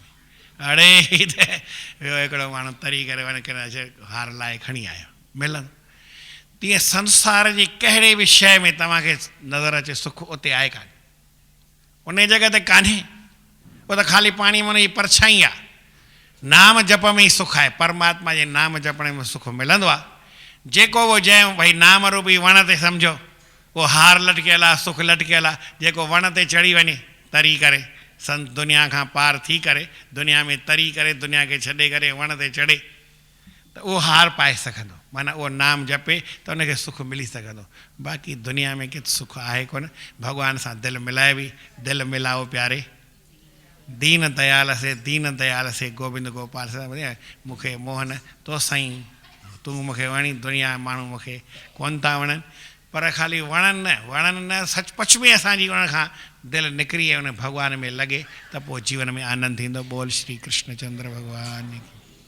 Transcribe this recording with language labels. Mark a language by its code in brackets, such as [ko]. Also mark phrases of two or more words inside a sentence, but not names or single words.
[sd] अड़े ही त वियो हिकिड़ो माण्हू तरी करे वञी करे अचे, हार लाहे खणी आयो, मिलंदो। तीअं संसार जी कहिड़े बि शइ में तव्हांखे नज़र अचे सुख, उते आहे कान, उन जॻह ते कान्हे। उहो त ख़ाली पाणी में हुनजी परछाई आहे। नाम जप में ई सुख आहे, परमात्मा जे नाम जपण में सुख मिलंदो आहे। जेको उहो जंहिं भई नाम रूपी वण ते सम्झो, उहो हार लटकियल आहे, सुख लटकियल आहे। जेको वण ते चढ़ी वञे तरी करे, दुनिया खां पार थी करे, दुनिया में तरी करे, दुनिया खे छॾे करे वण ते चढ़े, त उहो हार पाए सघंदो। माना उहो नाम जपे त उनखे सुख मिली सघंदो। बाक़ी दुनिया में किथे सुख आहे कोन। भॻवान सां दिलि मिलाए बि, दिलि मिलाओ प्यारे, दीन दयाल से गोविंद गोपाल सां मूंखे मोहन तो साईं, तूं मूंखे वणी, दुनिया माण्हू मूंखे कोन था वणनि। पर ख़ाली वणनि न सचपच में असांजी उन खां दिलि निकिरी ऐं उन भॻवान में लॻे, त पोइ जीवन में आनंद थींदो। बोल श्री कृष्ण चंद्र भॻवान।